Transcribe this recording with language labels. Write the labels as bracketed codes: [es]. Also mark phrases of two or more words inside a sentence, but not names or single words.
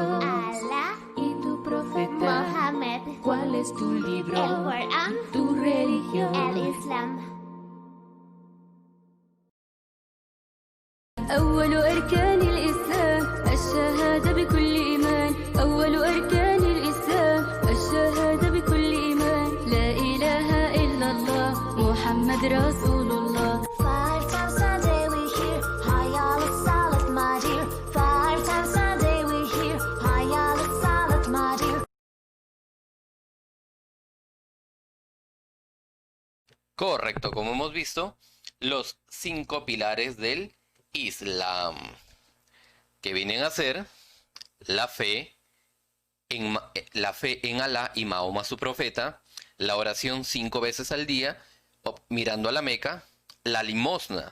[es] Alá ¿Y tu profeta? Mohammed, ¿Cuál es tu el libro? Corán, ¿Tu religión? el Islam. [ar] أول أركان الإسلام الشهادة بكل إيمان. أول أركان الإسلام الشهادة بكل إيمان. لا إله إلا الله محمد رسول الله. [en] 5 times a day we hear [ar] حي على الصلاة [en] my dear. 5 times a day we hear [ar] حي على الصلاة [en] my dear. [es] Correcto, como hemos visto, los 5 pilares del Islam, que vienen a ser la fe en Alá y Mahoma su profeta, la oración 5 veces al día, mirando a la Meca, la limosna.